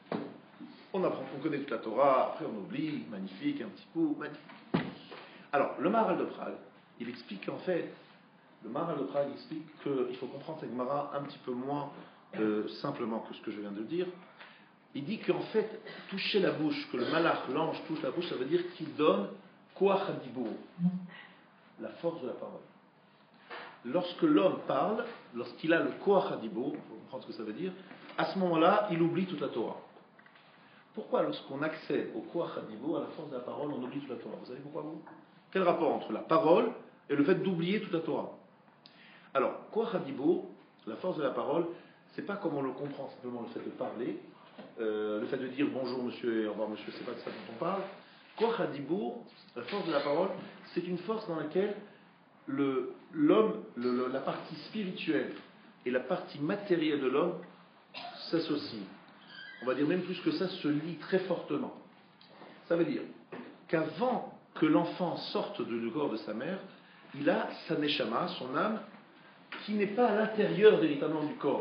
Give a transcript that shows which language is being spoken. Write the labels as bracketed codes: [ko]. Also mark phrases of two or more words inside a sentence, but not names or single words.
[fr] On apprend, on connaît toute la Torah, après on oublie, magnifique, un petit coup, magnifique. Alors, le Maharal de Prague, il explique qu'en fait, le Maharal de Prague explique qu'il faut comprendre cette Gemara un petit peu moins simplement que ce que je viens de dire. Il dit qu'en fait, toucher la bouche, que le malach, l'ange, touche la bouche, ça veut dire qu'il donne [he] כח הדיבור, [fr] la force de la parole. Lorsque l'homme parle, lorsqu'il a le [he] כח הדיבור, [fr] il faut comprendre ce que ça veut dire, à ce moment-là, il oublie toute la Torah. Pourquoi lorsqu'on accède au [he] כח הדיבור, [fr] à la force de la parole, on oublie toute la Torah? Vous savez pourquoi vous? Quel rapport entre la parole et le fait d'oublier toute la Torah? Alors, [he] כח הדיבור, [fr] la force de la parole, c'est pas comme on le comprend simplement le fait de parler, le fait de dire bonjour monsieur et au revoir monsieur, c'est pas de ça dont on parle. [he] כח הדיבור, [fr] la force de la parole, c'est une force dans laquelle l'homme, la partie spirituelle et la partie matérielle de l'homme s'associent. On va dire même plus que ça, se lient très fortement. Ça veut dire qu'avant que l'enfant sorte du corps de sa mère, il a sa neshama, son âme, qui n'est pas à l'intérieur véritablement du corps.